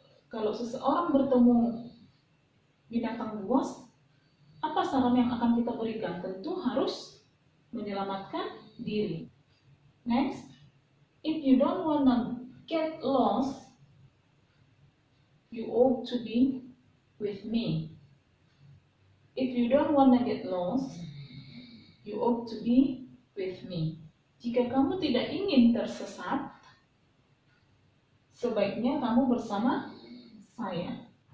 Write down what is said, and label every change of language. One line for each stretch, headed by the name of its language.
Indonesian: Kalau seseorang bertemu binatang buas, apa saran yang akan kita berikan? Tentu harus menyelamatkan diri.
English: Next, if you don't wanna get lost, you ought to be with me. If you don't wanna get lost, you ought to be with me.
Indonesian: Jika kamu tidak ingin tersesat, sebaiknya kamu bersama saya.